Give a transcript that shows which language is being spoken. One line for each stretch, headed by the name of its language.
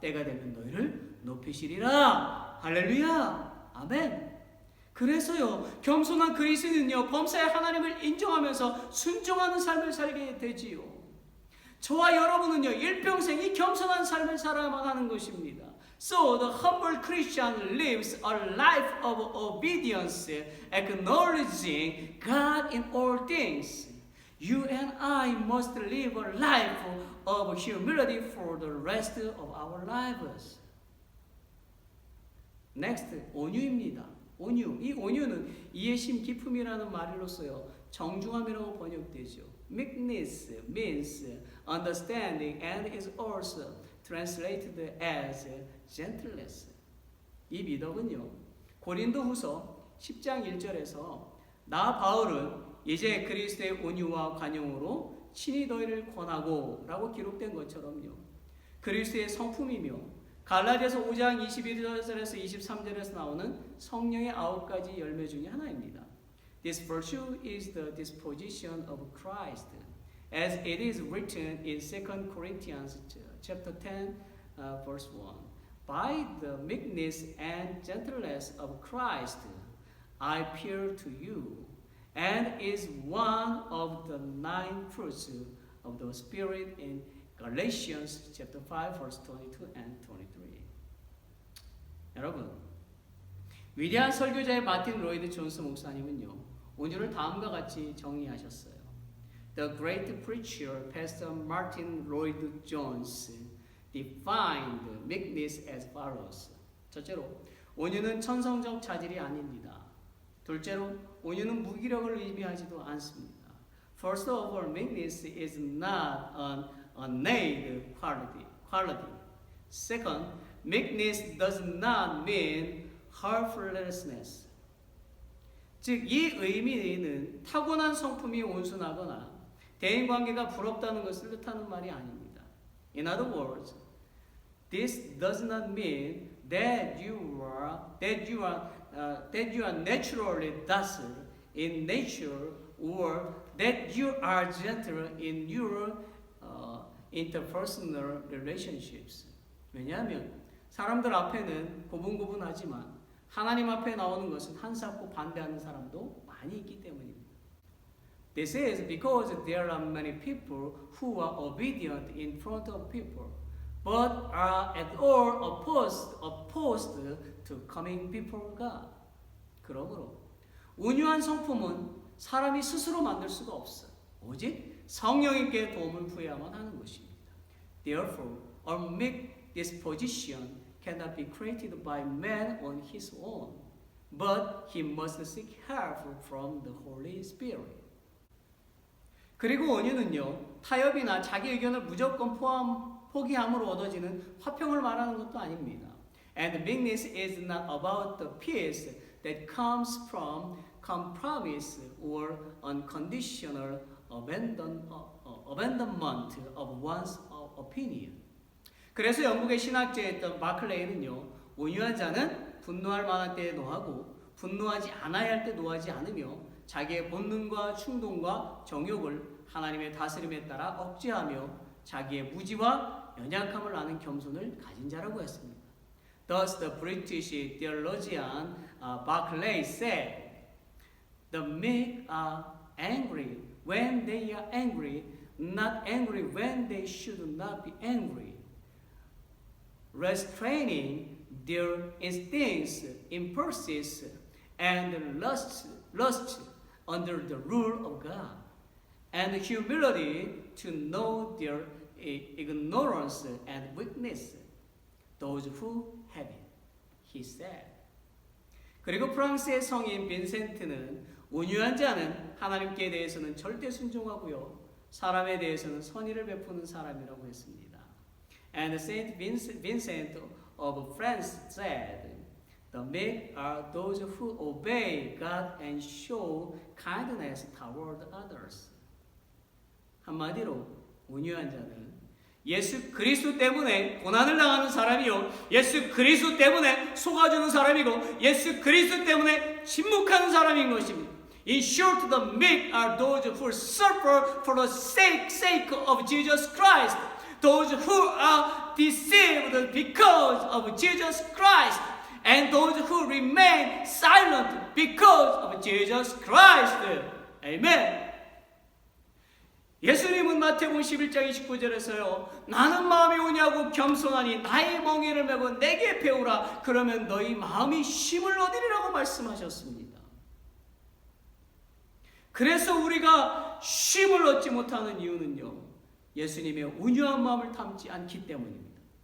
Korean: 때가 되면 너희를 높이시리라. 할렐루야. 아멘. 그래서요, 겸손한 그리스도인은요, 범사에 하나님을 인정하면서 순종하는 삶을 살게 되지요. 저와 여러분은요, 일평생 이 겸손한 삶을 살아야만 하는 것입니다.
English: So the humble Christian lives a life of obedience, acknowledging God in all things. You and I must live a life of humility for the rest of our lives. Next,
Korean: 온유입니다. 온유. 이 온유는 이해심 기품이라는 말로서요, 정중함이라고 번역되죠.
English: Meekness means understanding and is also translated as gentleness.
Korean: 이 미덕은요, 고린도후서 10장 1절에서 나 바울은 이제 그리스도의 온유와 관용으로 친히 너희를 권하고 라고 기록된 것처럼요, 그리스도의 성품이며 갈라디아서 5장 21절에서 23절에서 나오는 성령의 9가지 열매 중에 하나입니다.
English: This virtue is the disposition of Christ, as it is written in 2 Corinthians chapter 10, verse 1. By the meekness and gentleness of Christ, I appeal to you, and is one of the 9 fruits of the Spirit in Galatians chapter 5, verse 22 and 23.
Korean: 여러분, 위대한 설교자의 마틴 로이드 존스 목사님은요, 온유를 다음과 같이 정의하셨어요.
English: The great preacher, Pastor Martin Lloyd Jones, defined meekness as follows.
Korean: 첫째로, 온유는 천성적 자질이 아닙니다. 둘째로 온유는 무기력을 의미하지도 않습니다.
English: First of all, meekness is not an innate quality. Second, meekness does not mean helplessness.
Korean: 즉, 이 의미는 타고난 성품이 온순하거나 대인관계가 부럽다는 것을 뜻하는 말이 아닙니다.
English: In other words, this does not mean that you are naturally docile in nature or that you are gentle in your interpersonal relationships.
Korean: 왜냐하면 사람들 앞에는 고분고분하지만 하나님 앞에 나오는 것은 한사코 반대하는 사람도 많이 있기 때문입니다.
English: This is because there are many people who are obedient in front of people, but are at all opposed to coming before God.
Korean: 그러므로 온유한 성품은 사람이 스스로 만들 수가 없어요. 오직 성령님께 도움을 구해야만 하는 것입니다.
English: Therefore, a meek disposition cannot be created by man on his own, but he must seek help from the Holy Spirit.
Korean: 그리고 온유는요, 타협이나 자기 의견을 무조건 포기함으로 얻어지는 화평을 말하는 것도 아닙니다.
English: And meekness is not about the peace that comes from compromise or unconditional abandonment of one's opinion.
Korean: 그래서 영국의 신학자였던 마클레이는요, 온유한 자는 분노할 만한 때에 노하고 분노하지 않아야 할 때 노하지 않으며 자기의 본능과 충동과 정욕을 하나님의 다스림에 따라 억제하며 자기의 무지와 연약함을 아는 겸손을 가진 자라고 했습니다.
English: Thus, the British theologian Barclay said, "The meek are angry when they are angry, not angry when they should not be angry, restraining their instincts, impulses, and lusts under the rule of God, and humility to know their ignorance and weakness, those who have it," he said.
Korean: 그리고 프랑스의 성인 빈센트는 온유한 자는 하나님께 대해서는 절대 순종하고요, 사람에 대해서는 선의를 베푸는 사람이라고 했습니다.
English: And Saint Vincent of France said, "The meek are those who obey God and show kindness toward others."
Korean: 한마디로 온유한 자는 예수 그리스도 때문에 고난을 당하는 사람이요, 예수 그리스도 때문에 속아주는 사람이고, 예수 그리스도 때문에 침묵하는 사람인 것입니다.
English: In short, the meek are those who suffer for the sake of Jesus Christ, those who are deceived because of Jesus Christ, and those who remain silent because of Jesus Christ. Amen.
Korean: 예수님은 마태복음 11장 29절에서요, 나는 마음이 온유하고 겸손하니 나의 멍에를 메고 내게 배우라, 그러면 너희 마음이 힘을 얻으리라고 말씀하셨습니다. 그래서 우리가 쉼을 얻지 못하는 이유는요, 예수님의 온유한 마음을 담지 않기 때문입니다.